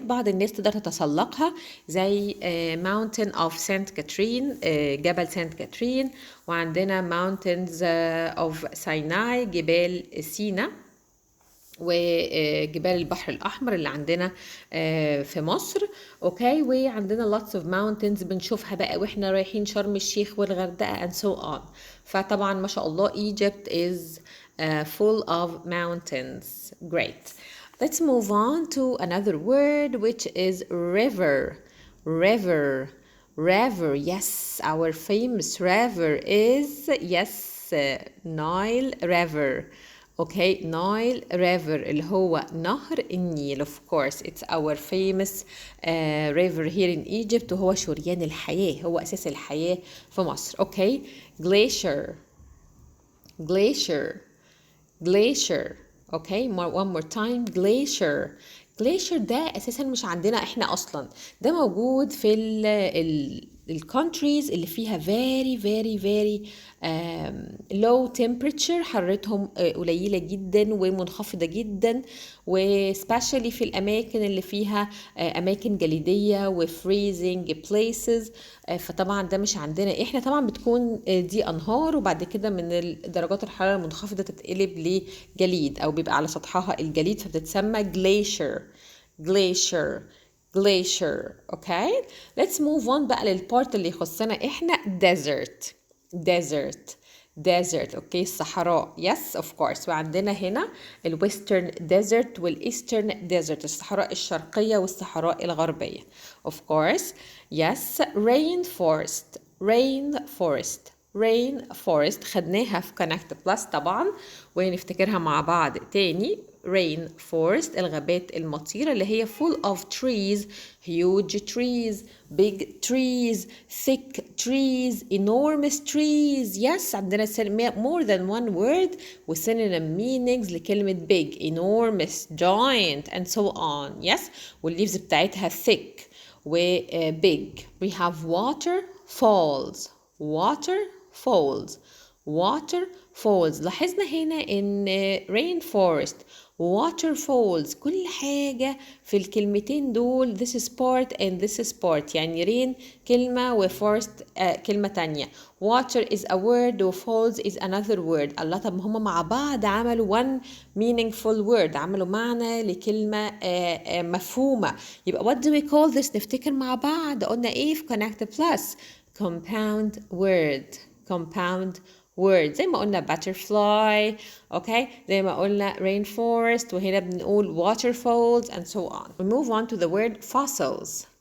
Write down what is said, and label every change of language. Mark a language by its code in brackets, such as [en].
[ar] بعض الناس تقدر تتسلقها زي [en] mountain of Saint Catherine [ar] جبل سانت كاترين، وعندنا [en] mountains of Sinai [ar] جبال سينا، وجبال البحر الأحمر اللي عندنا في مصر. اوكي، وعندنا [en] lots of mountains [ar] بنشوفها بقى واحنا رايحين شرم الشيخ والغردقة [en] and so on. [ar] فطبعا ما شاء الله [en] Egypt is full of mountains. Great. Let's move on to another word which is river. River. River. Yes, our famous river is Nile River. Okay, Nile River [ar] اللي هو نهر النيل. [en] Of course, it's our famous river here in Egypt [ar] وهو شريان الحياة، هو أساس الحياة في مصر. [en] Okay, glacier. Glacier. Glacier. Okay, one more time. Glacier. [ar] Glacier ده أساسا مش عندنا إحنا أصلا، ده موجود في الكونتريز اللي فيها [en] very low temperature، [ar] حرارتهم قليلة جدا ومنخفضة جدا، وسبيشالي في الأماكن اللي فيها أماكن جليدية وفريزنج places. فطبعا ده مش عندنا إحنا، طبعا بتكون دي أنهار وبعد كده من درجات الحرارة المنخفضة تتقلب لجليد أو بيبقى على سطحها الجليد فبتتسمى [en] glacier. Glacier. Glacier. Okay, let's move on [ar] بقى للبارت اللي يخصنا احنا [en] desert. Desert. Desert. [ar] Okay, الصحراء. [en] Yes, of course. [ar] وعندنا هنا الويسترن desert والإيسترن desert، الصحراء الشرقية والصحراء الغربية. [en] Of course. Yes, rainforest. Rainforest. [ar] Rainforest خدناها في [en] Connect Plus [ar] طبعا ونفتكرها مع بعض تاني. [en] Rainforest [ar] الغابات المطيرة اللي هي [en] full of trees, huge trees, big trees, thick trees, enormous trees. Yes, [ar] عندنا [en] more than one word with synonym meanings [ar] لكلمة [en] big, enormous, giant and so on. Yes, والleaves [ar] بتاعتها [en] thick و big. We have waterfalls. Waterfalls. Waterfalls. [ar] لاحظنا هنا ان rainforest waterfalls كل حاجة في الكلمتين دول [en] this is part and this is part، [ar] يعني rain كلمة و forest كلمة تانية. [en] water is a word [ar] و [en] falls is another word. [ar] الله، طب هم مع بعض عملوا [en] one meaningful word، [ar] عملوا معنى لكلمة مفهومة. يبقى [en] what do we call this؟ [ar] نفتكر مع بعض قلنا ايه في Connect Plus؟ [en] compound word. compound word [ar] زي ما قلنا [en] butterfly. [ar] okay، زي ما قلنا rainforest، وهنا بنقول waterfalls [en] and so on. We move on to the word fossils.